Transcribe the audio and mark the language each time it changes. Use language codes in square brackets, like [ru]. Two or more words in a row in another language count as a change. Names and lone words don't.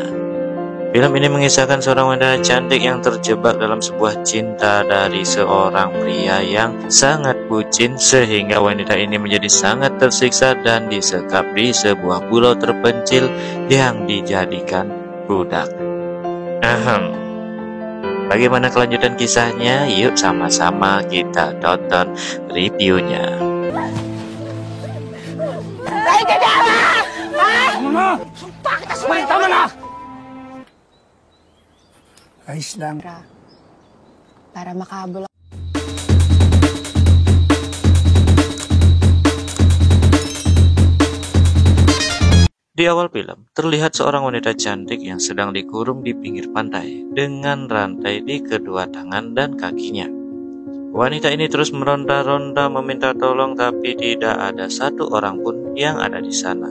[id] Film ini mengisahkan seorang wanita cantik yang terjebak dalam sebuah cinta dari seorang pria yang sangat bucin, sehingga wanita ini menjadi sangat tersiksa dan disekap di sebuah pulau terpencil yang dijadikan budak. Bagaimana kelanjutan kisahnya? Yuk sama-sama kita tonton reviewnya. [tl] Ayos lang. Para makahabol. [id] Di awal film, terlihat seorang wanita cantik yang sedang dikurung di pinggir pantai dengan rantai di kedua tangan dan kakinya. Wanita ini terus meronta-ronta meminta tolong, tapi tidak ada satu orang pun yang ada di sana.